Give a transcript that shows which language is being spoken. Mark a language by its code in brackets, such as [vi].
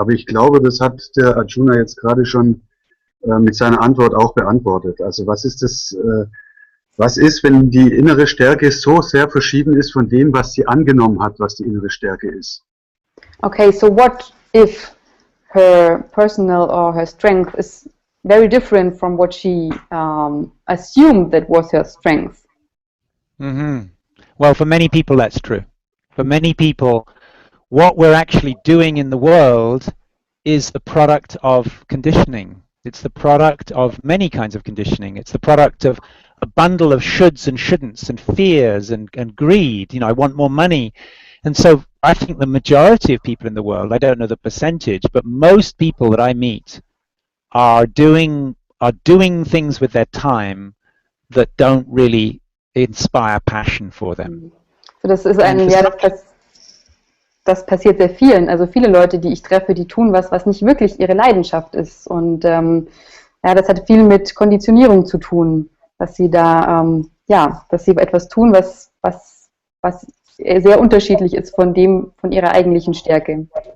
[de] Aber ich glaube, das hat der Arjuna jetzt gerade schon mit seiner Antwort auch beantwortet. Also was ist, wenn die innere Stärke so sehr verschieden ist von dem, was sie angenommen hat, was die innere Stärke ist? [en] Okay, so what if her personal or her strength is very different from what she assumed that was her strength? Mm-hmm. Well, for many people that's true. For many people, what we're actually doing in the world is the product of conditioning. It's the product of many kinds of conditioning. It's the product of a bundle of shoulds and shouldn'ts and fears and greed. You know, I want more money. And so I think the majority of people in the world, I don't know the percentage, but most people that I meet are doing things with their time that don't really inspire passion for them. [de] So das ist das passiert sehr vielen. Also viele Leute, die ich treffe, die tun was nicht wirklich ihre Leidenschaft ist. Und das hat viel mit Konditionierung zu tun, dass sie dass sie etwas tun, was sehr unterschiedlich ist von ihrer eigentlichen Stärke.